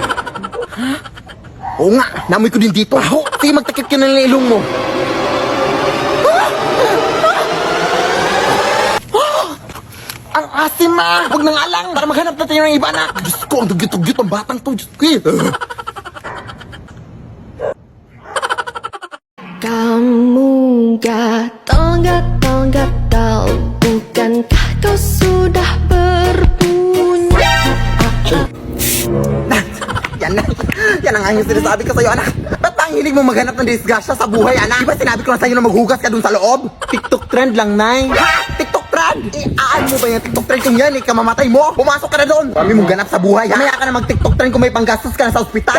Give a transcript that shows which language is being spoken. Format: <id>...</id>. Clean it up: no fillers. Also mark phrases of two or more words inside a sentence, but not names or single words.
<tl>Oo nga, naamoy ko din dito. Sige, magtakip ka na ng ilong mo. Ang asim, ma! Huwag nang alang para maghanap na tayo ng iba, anak. Diyos ko, ang dugyot-dugyot ang batang to. Diyos ko,</tl> <ms>Kamu gatal, bukankah kau sudah berpunya?</ms> <tl>Yan ang yung sinasabi ko sa'yo, anak. Ba't ba ang hilig mo maghanap ng disgrasya sa buhay, anak? Di ba sinabi ko na sa'yo na maghugas ka dun sa loob? TikTok trend lang, Nay. Ha? TikTok trend? Aan mo ba yung TikTok trend kung yan? Kamamatay mo? Pumasok ka na doon. Kami mong ganap sa buhay, ha? Mamaya ka na mag-TikTok trend kung may panggastos ka na sa ospital.</tl>